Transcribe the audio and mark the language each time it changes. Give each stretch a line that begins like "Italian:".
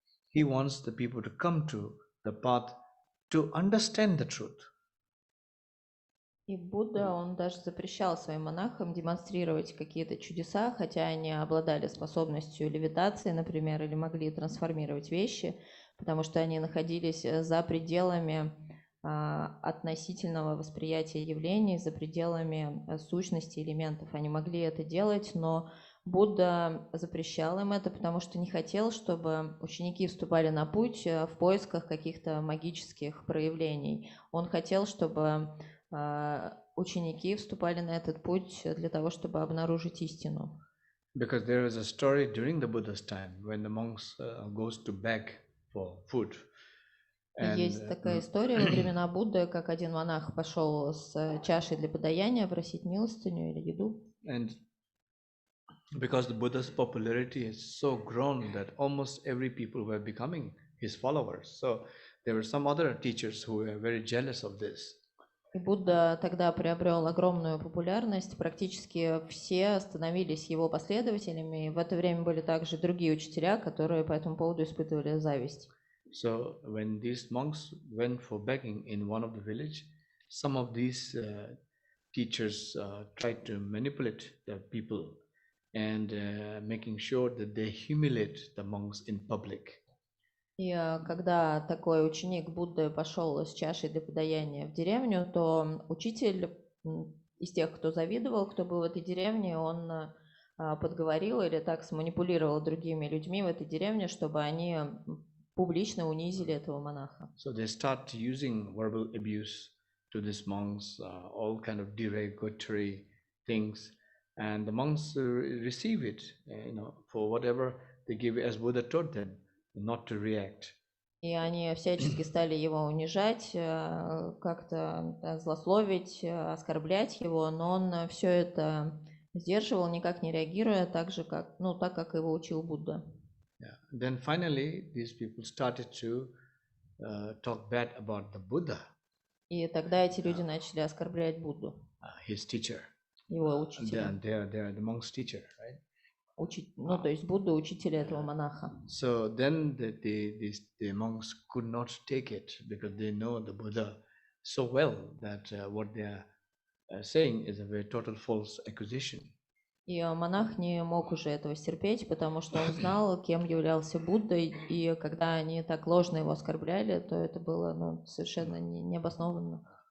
English: He wants the people to come to the path to understand the truth.
Russian: И Будда, он даже запрещал своим монахам демонстрировать какие-то чудеса, хотя они обладали способностью левитации, например, или могли трансформировать вещи, потому что они находились за пределами относительного восприятия явлений, за пределами сущности элементов. Они могли это делать, но Будда запрещал им это, потому что не хотел, чтобы ученики вступали на путь в поисках каких-то магических проявлений. Он хотел, чтобы ученики вступали на этот путь для того, чтобы обнаружить истину.
English: Because there is a story during the Buddha's time when the monks goes to beg for food.
Russian: Есть такая история во времена Будды, как один монах пошел с чашей для подаяния просить милостыню или еду.
English: And because the Buddha's popularity has so grown that almost every people were becoming his followers. So there were some other teachers who were very jealous of this.
Russian: И Будда тогда приобрел огромную популярность, практически все становились его последователями, и в это время были также другие учителя, которые по этому поводу испытывали зависть.
English: So when these monks went for begging in one of the village, some of these teachers tried to manipulate the people and making sure that they humiliate the monks in public.
Russian: И когда такой ученик Будды пошел с чашей для подаяния в деревню, то учитель из тех, кто завидовал, кто был в этой деревне, он подговорил или так сманипулировал другими людьми в этой деревне, чтобы они публично унизили этого монаха.
English: So they start using verbal abuse to these monks, all kind of derogatory things, and the monks receive it, for whatever they give, as Buddha taught them, not to react.
Russian: И они всячески стали его унижать, как-то злословить, оскорблять его, но он все это сдерживал, никак не реагируя, так как его учил Будда.
English: Yeah. Then finally, these people started to talk bad about the Buddha,
Russian: И тогда эти люди начали оскорблять Будду,
English: his teacher.
Russian: его учителя.
English: They're the monk's teacher, right?
Russian: То есть Будда учителя этого монаха.
English: So then the monks could not take it because they know the Buddha so well that what they are saying is a very total false accusation.
Russian: И монах не мог уже этого стерпеть, потому что он знал, кем являлся Буддой, и когда они так ложно его оскорбляли, то это было совершенно необоснованно.